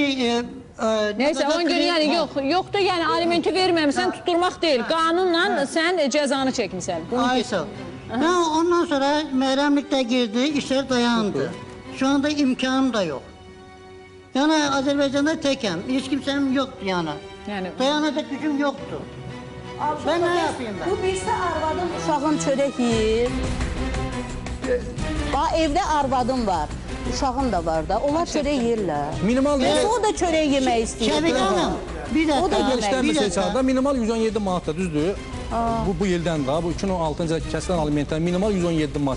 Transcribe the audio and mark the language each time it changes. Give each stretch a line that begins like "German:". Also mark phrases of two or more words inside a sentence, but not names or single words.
Azerbaijani: Neyse 10 gün yəni yoxdur, yəni alimenti verməmişsən tutturmaq deyil. Qanunla sən cəzanı çəkmişsən. Ay sağ ol. Ondan sonra Məhərrəmlikdə girdi, işlər dayandı. Şu anda imkanım da yox. Yəni Azərbaycanda təkəm, heç kimsənim yoxdur yəni. Dayanacaq gücüm yoxdur.
Turkish: Ben ne yapayım ben?
Azerbaijani: Bu birisi arvadım uşağın çörək yiyir. Evdə arvadım var. Uşağım da var da. Onlar çörək yiyirlər. Minimal o da çörək yemək istəyir. Şəfiq Hanım, bir dəqiqə. Minimal 117 manatda düzdür. Bu ildən də, bu 2016-cı kəsilən alimentdən minimal 117 manat.